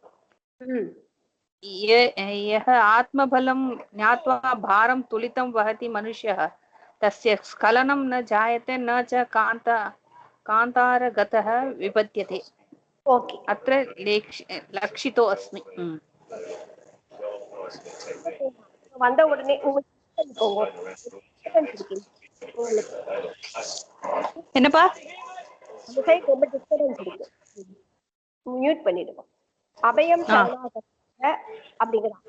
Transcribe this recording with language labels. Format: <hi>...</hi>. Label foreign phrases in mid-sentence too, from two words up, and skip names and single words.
<sa>यः आत्मबलं ज्ञात्वा भारं तुलितं वहति मनुष्यः तस्य स्खलनं न जायते न च कान्तारगतः विपद्यते. ओके, अत्र लक्षितो अस्मि.</sa> <ta>வந்த உடனே என்னப்பா ரொம்ப டிஸ்டர்பன்ஸ் இருக்கு, மியூட் பண்ணிடுவோம். அபயம் அப்படிங்கிறான்.</ta>